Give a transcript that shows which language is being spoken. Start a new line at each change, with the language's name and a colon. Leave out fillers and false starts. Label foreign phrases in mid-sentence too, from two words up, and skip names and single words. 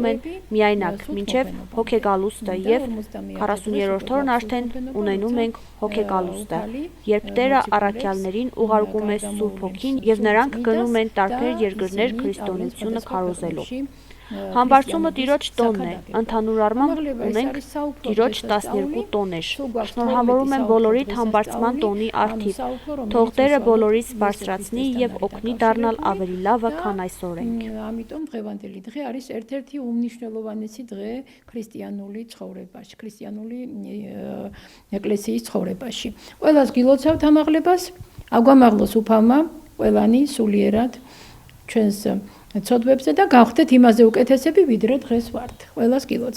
Armenian: են միայնակ մինչև հոգեգալուստը եւ 40-րդ օրն արդեն ունենում ենք հոգեգալուստը, երբ Տերը առաքյալներին ուղարկում է Սուրբ Հոգին եւ նրանք գնում են տարբեր երկրներ քրիստոնեությունը քարոզելու։ Համբարձումը Տիրոջ տոնն է, ընդհանուր առմամբ ունենք Տիրոջ 12 տոներ։ Շնորհավորում եմ բոլորիդ համբարձման տոնի առթիվ։ Թող Տերը բոլորիս բարձրացնի եւ օգնի դառնալ ավելի լավը, քան այսօր ենք։
Georgian: Ამიტომ დღევანდელი დღე არის ერთ-ერთი უმნიშვნელოვანესი დღე ქრისტიანული ცხოვრებაში, ქრისტიანული ეკლესიის ცხოვრებაში. ყველას გილოცავთ ამაღლებას, აგვამაღლოს უფალმა ყველანი სულიერად ჩვენს ცოდვებზე და გავხდეთ იმაზე უკეთესები, ვიდრე დღეს ვართ.